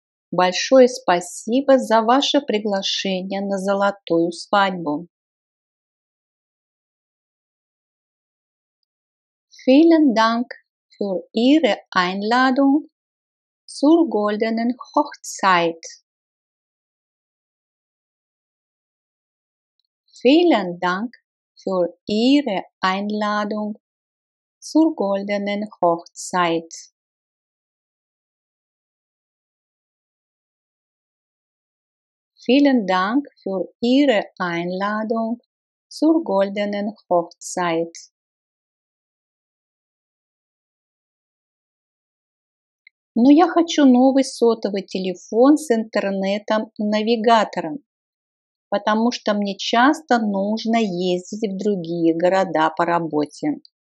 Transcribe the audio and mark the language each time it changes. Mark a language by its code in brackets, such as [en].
[ru] Большое спасибо за ваше приглашение на золотую свадьбу. [de] Vielen Dank für Ihre Einladung zur goldenen Hochzeit. Vielen Dank für Ihre Einladung zur goldenen Hochzeit. Vielen Dank für Ihre Einladung zur goldenen Hochzeit. [ru] Но я хочу новый сотовый телефон с интернетом-навигатором, потому что мне часто нужно ездить в другие города по работе.